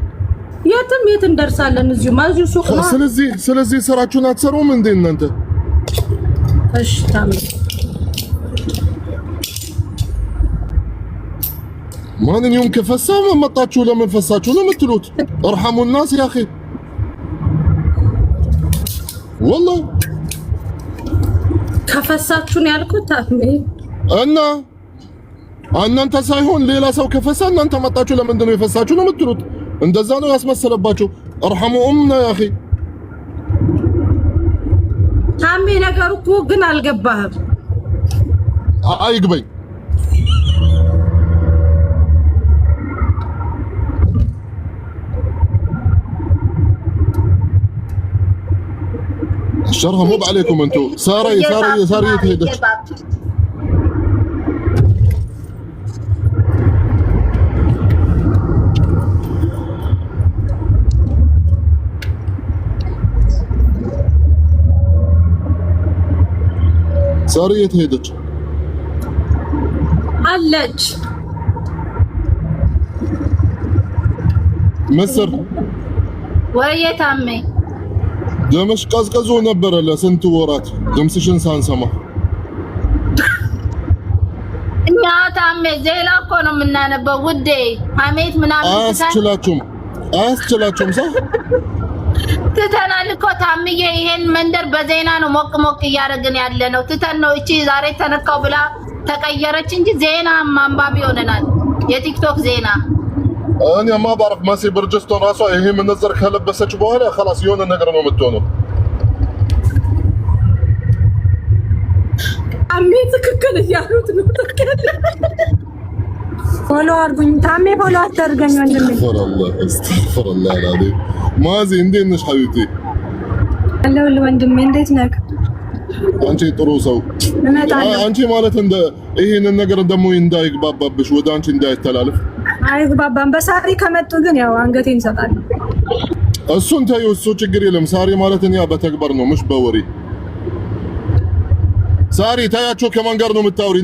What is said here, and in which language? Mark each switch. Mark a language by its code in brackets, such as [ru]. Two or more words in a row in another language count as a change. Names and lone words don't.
[am] የት እንደርሳለን? እዚሁ ማዚሁ ሱቅ ነው። ስለዚህ ስራችሁን አትሰሩም እንዴ እናንተ? እሺ ታምሪ ማንኛውም ከፈሳው መጣችሁ ለምን ፈሳችሁ ነው የምትሉት? [ar] እርሐሙ الناس يا اخي والله [am] ከፈሳችሁ ነው ያልኩት ታምሪ እና እናንተ ሳይሆን ሌላ ሰው ከፈሳ እናንተ መጣችሁ ለምንድን ነው የፈሳችሁ ነው የምትሉት? እንደዛ ነው ያስመሰለባችሁ። [ar] ارحموا امنا يا اخي [am] ታሜ ነገሩ እኮ ግን አልገባህም። [ar] አይግበኝ الشرها مو عليكم انتو. ساري تهدش ساري تهدش [am] አለች [ar] مسر [am] ወየታሜ ደምሽ ቀዝቀዞ ነበረ ለስንት ወራት ድምፅሽን ሳንሰማ። እኛ ታሜ ዜና እኮ ነው የምናነበው ውዴ። ሀሜት ምናምን አያስችላችሁም ሰው ትተናል እኮ ታምዬ። ይሄን መንደር በዜና ነው ሞቅ ሞቅ እያደረግን ያለ ነው። ትተን ነው እቺ ዛሬ ተነካው ብላ ተቀየረች እንጂ ዜና ማንባቢ ሆነናል። የቲክቶክ ዜና እኔ [ar] ما بعرف [am] ማሲ ብርጅስቶን ራሷ ይሄ መነጽር ከለበሰች በኋላ خلاص የሆነ ነገር ነው የምትሆነው። አሜ ትክክል እያሉት ነው። ፎሎ አድርጉኝ ታሜ፣ ፎሎ አታርገኝ ወንድሜ። [ar] استغفر الله العظيم። [am] ማዚ እንዴት ነሽ ሐቢብቲ? አለሁል ወንድሜ፣ እንዴት ነህ? አንቺ ጥሩ ሰው። አንቺ ማለት እንደ ይሄንን ነገር ደግሞ እንዳይግባባብሽ ወደ አንቺ እንዳይተላለፍ አይግባባም። በሳሪ ከመጡ ግን ያው አንገቴን እንሰጣለን። እሱን ተይው፣ እሱ ችግር የለም። ሳሪ ማለት እኛ በተግባር ነው ምሽ በወሬ። ሳሪ ታያቸው ከማን ጋር ነው የምታወሪ?